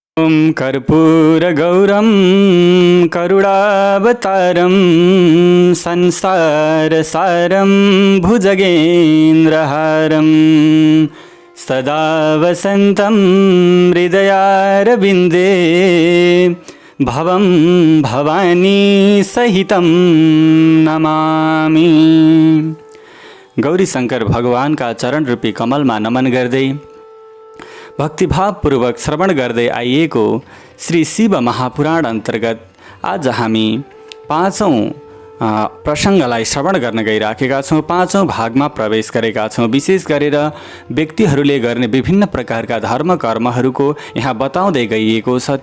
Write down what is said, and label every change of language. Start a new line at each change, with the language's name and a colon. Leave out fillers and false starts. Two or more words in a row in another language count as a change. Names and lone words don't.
Sanskrit: ॐ कर्पूरगौरं करुणावतारं संसारसारं भुजगेन्द्रहारं सदा वसन्तं हृदयारविन्दे भवं भवानी सहितं नमामि।
Nepali: गौरी शंकर भगवान का चरण रूपी कमलमा नमन गर्दै भक्तिभावपूर्वक श्रवण गर्दै आइएको श्री शिव महापुराण अन्तर्गत आज हामी पाँचौं प्रसङ्गलाई श्रवण गर्न गइराखेका छौँ। पाँचौं भागमा प्रवेश गरेका छौँ। विशेष गरेर व्यक्तिहरूले गर्ने विभिन्न प्रकारका धर्म कर्महरूको यहाँ बताउँदै गइएको छ।